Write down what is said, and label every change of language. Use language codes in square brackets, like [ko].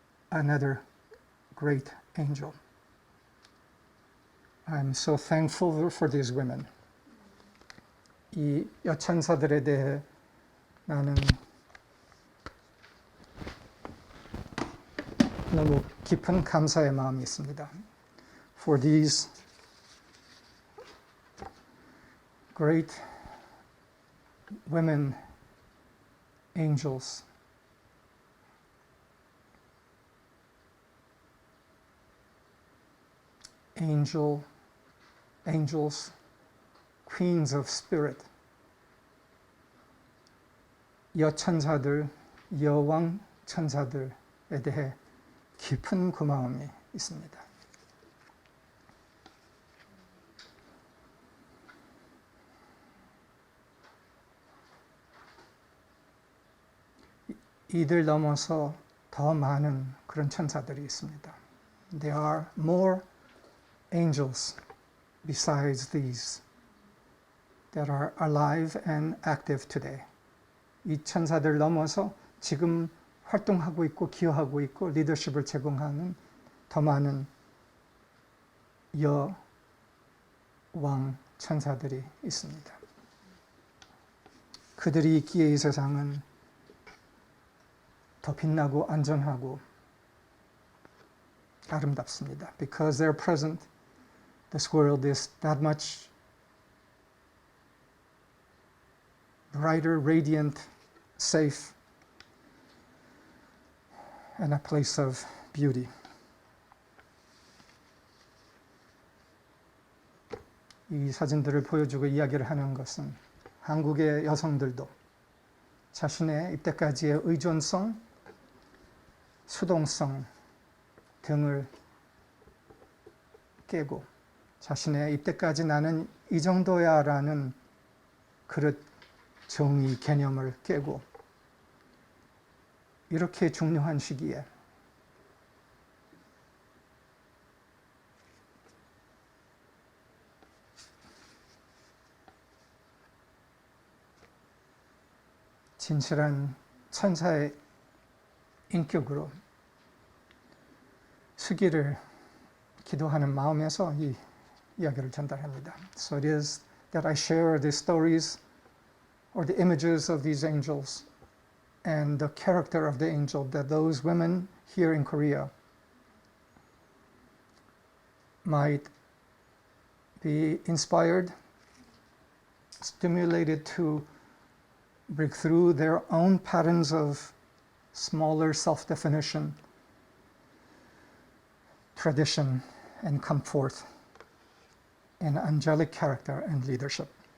[en] Another great angel. I'm so thankful for these women. [ko] 이 여천사들에 대해 나는 너무 깊은 감사의 마음이 있습니다. [en] For these great women angels. Angels, queens of spirit. [ko] 여천사들, 여왕 천사들에 대해 깊은 고마움이 있습니다. 이들 넘어서 더 많은 그런 천사들이 있습니다. [en] There are more angels besides these that are alive and active today. [ko] 이 천사들 넘어서 지금 활동하고 있고 기여하고 있고 리더십을 제공하는 더 많은 여왕 천사들이 있습니다. 그들이 있기에 이 세상은 더 빛나고 안전하고 아름답습니다. [en] Because they're present, this world is that much brighter, radiant, safe, and a place of beauty. [ko] 이 사진들을 보여주고 이야기를 하는 것은 한국의 여성들도 자신의 이때까지의 의존성, 수동성 등을 깨고 자신의 이때까지 나는 이 정도야 라는 그릇 정의 개념을 깨고 이렇게 중요한 시기에 진실한 천사의 인격으로 서기를 기도하는 마음에서 이 이야기를 전달합니다. [en] So it is that I share the stories or the images of these angels and the character of the angel that those women here in Korea might be inspired, stimulated to break through their own patterns of smaller self-definition, tradition, and come forth in angelic character and leadership.